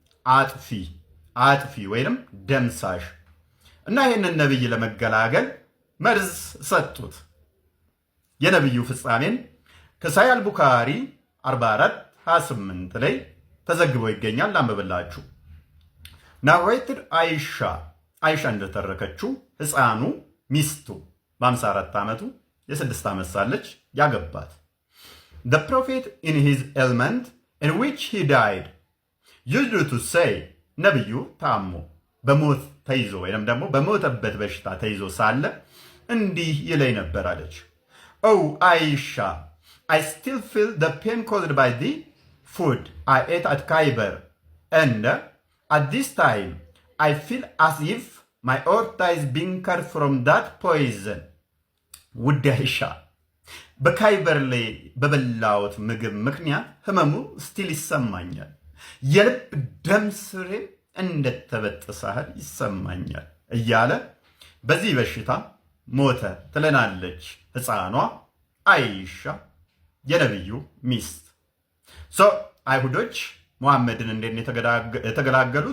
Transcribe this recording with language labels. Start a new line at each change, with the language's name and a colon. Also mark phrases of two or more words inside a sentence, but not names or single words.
Amharic: አጥፊ ወይንም ደምሳሽ እና ይህንን ነብይ ለመገላገል መርዝ ሰጡት። የነብዩ ፍጻሜን ከሳሂህ ቡኻሪ 44:28 ላይ ተዘግቦ ይገኛል። ላንብብላችሁ። ናሬትድ አይሻ እንደተረከችው ሕፃኑ ሚስቱ በ54 ዓመቱ የ6 ዓመት ሳለች ያገባት
English: the prophet in his ailment in which he died used to say
Amharic: ነብዩ ታሞ በሞት ተይዞ ወይንም ደግሞ በሞተበት በሽታ ተይዞ ሳለ እንዲህ ይለኝ ነበር አለች።
English: Oh Aisha, I still feel the pain caused by the food I ate at Khaybar and at this time I feel as if my aorta is being cut from that poison.
Amharic: ውድ አይሻ በካይበር ላይ በበላሁት ምግብ ምክንያት ህመሙ ስቲል ይሰማኛል። የልብ ደም ስሬ እንደተበጠሰ ያህል ይሰማኛል እያለ በዚህ በሽታ ሞተ ትለናለች ሕፃኗ አይሻ የነብዩ ሚስት። አይሁዶች ሙሐመድን እንዴት የተገላገሉት?